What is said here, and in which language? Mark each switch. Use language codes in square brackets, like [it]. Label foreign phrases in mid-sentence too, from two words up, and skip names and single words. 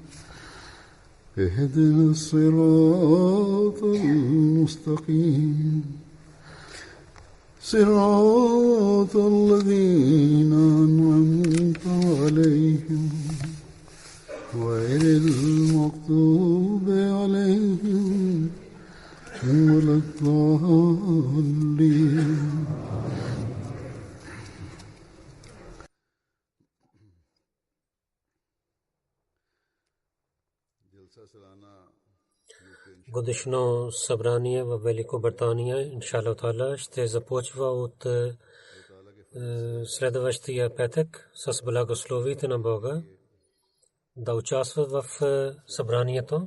[ar] اهدنا الصراط المستقيم صراط الذين أنعمت عليهم غير المغضوب عليهم ولا الضالين. [bg] Годишно събрание в Великобритания, [ar] إن شاء الله تعالى, [bg] ще започва от следващия петък с благословите на Бога да участват в събранието.